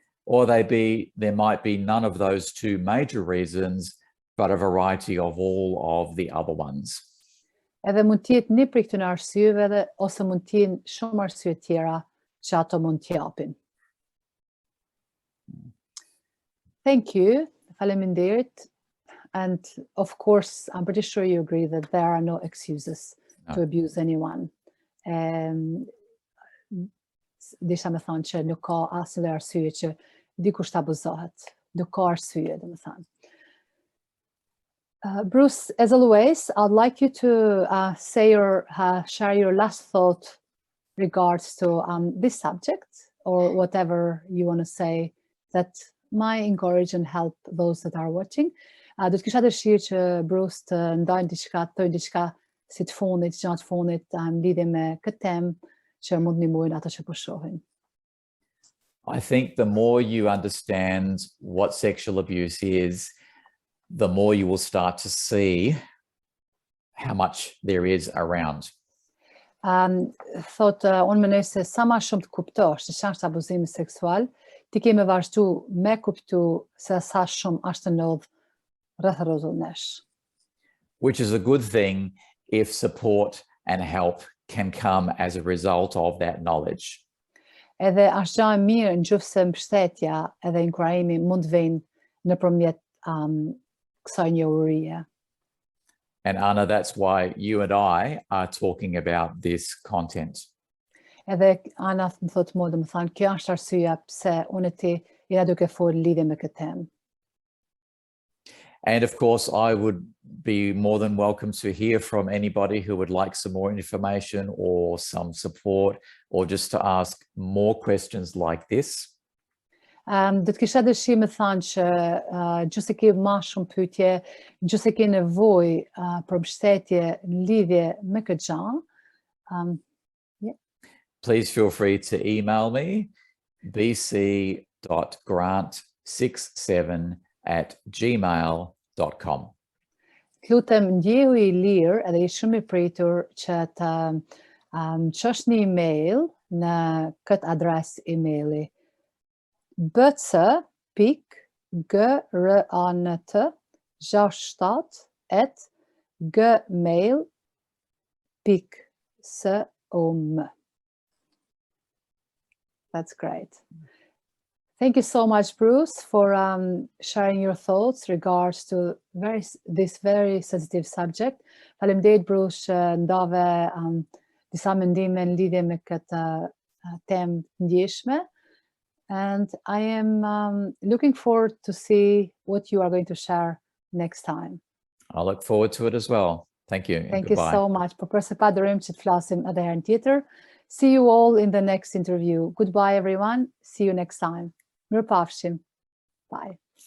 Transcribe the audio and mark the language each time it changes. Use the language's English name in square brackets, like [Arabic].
[English] Or there might be none of those two major reasons, but a variety of all of the other ones. [Albanian] Edhe mund të jetë një prej këtyre arsyeve ose mund të jenë shumë arsye tjera që ato mund të japin. [English] Thank you. [Albanian] Faleminderit. [English] And of course, I'm pretty sure you agree that there are no excuses to abuse anyone. [Albanian] Disha me thonë që nuk ka asnjë arsye që dikush të abuzohet. Nuk ka arsye, domethënë. [English] Bruce, as always, I'd like you to share your last thought regards to this subject, or whatever you want to say that might encourage and help those that are watching. [Albanian] Do të kisha dëshirë që Bruce të ndajnë diçka si të fundit, gjatë fundit, në lidhje me këtë temë që mund ndihmojnë ata që po shohin. [English] I think the more you understand what sexual abuse is, the more you will start to see how much there is around. [Albanian] Thotë, unë mendoj se sa më shumë të kuptosh se ç'është abuzimi seksual, ti ke më vazhdu me kuptu se sa shumë është të ndodh rreth rrotull nesh. [English] Which is a good thing if support and help can come as a result of that knowledge. [Albanian] Edhe është gjë e mirë nëse mbështetja edhe inkurajimi mund të vijnë nëpërmjet kësaj njohurie. [English] And Anna, that's why you and I are talking about this content. [Albanian] Edhe Ana më thotë mua, domethënë, kjo është arsyeja pse unë e ti jena duke folur lidhje me këtë temë. [English] And of course, I would be more than welcome to hear from anybody who would like some more information or some support, or just to ask more questions like this. [Albanian] Do të kisha dëshirë me thënë që nëse ke më shumë pyetje, nëse ke nevojë për mbështetje në lidhje me këtë gjë, [English] please feel free to email me, bc.grant67@gmail.com. [Albanian] Lutem ndjehu I lirë edhe I shumë I pritur që të çosh një email në këtë adresë emaili bc.grant@gmail.com. [English] That's great. Thank you so much, Bruce, for sharing your thoughts regards to this very sensitive subject. [Albanian] Faleminderit, Bruce, që ndave disa mendime në lidhje me këtë temë ndjeshme. [English] And I am looking forward to see what you are going to share next time. I look forward to it as well. Thank you. Thank you so much. [Albanian] Për përse pa dërim që të flasim edhe herën tjetër. [English] See you all in the next interview. Goodbye, everyone. See you next time. [Albanian] Mirupafshim. [English] Bye.